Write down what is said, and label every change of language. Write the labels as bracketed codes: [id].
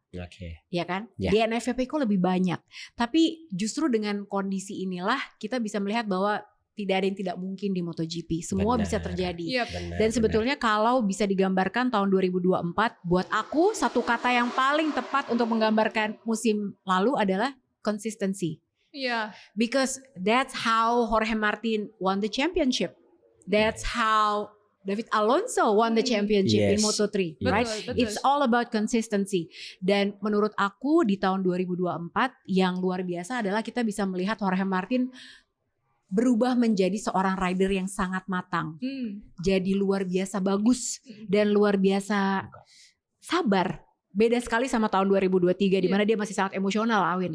[id] Ya kan? DNF Pecco lebih banyak. Tapi justru dengan kondisi inilah kita bisa melihat bahwa tidak ada yang tidak mungkin di MotoGP. Semua bisa terjadi. Dan sebetulnya kalau bisa digambarkan tahun 2024, buat aku satu kata yang paling tepat untuk menggambarkan musim lalu adalah consistency. [en] Because that's how Jorge Martin won the championship. That's how David Alonso won the championship in Moto3, [id] Betul, [en] right? [id] betul. [en] It's all about consistency. [id] Dan menurut aku di tahun 2024 yang luar biasa adalah kita bisa melihat Jorge Martin berubah menjadi seorang rider yang sangat matang. Jadi luar biasa bagus dan luar biasa sabar. Beda sekali sama tahun 2023 di mana dia masih sangat emosional, Awin.